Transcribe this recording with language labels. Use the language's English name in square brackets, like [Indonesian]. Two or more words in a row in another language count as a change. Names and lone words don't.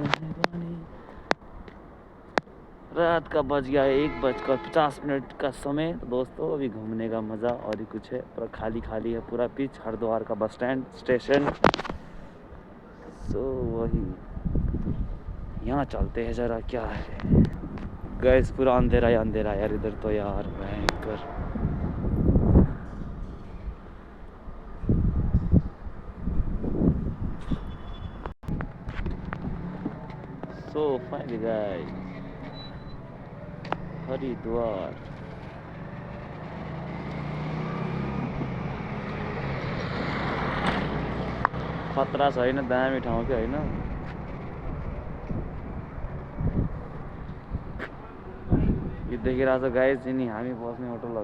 [Hindi] रात का बज गया 1:50 का समय तो दोस्तों अभी घूमने का मज़ा और ही कुछ है पूरा खाली है पूरा पिच हरिद्वार का [English] bus stand [Hindi] स्टेशन सो वही यहाँ चलते हैं ज़रा क्या है गाइस पूरा अंधेरा यार इधर तो यार भयंकर [English] so finally [Hindi] गाइस हरिद्वार [Nepali] खतरा छैन दामी ठाउँ के होइन यो देखिरहेको छ गाइस नि हामी बस्ने होटल हो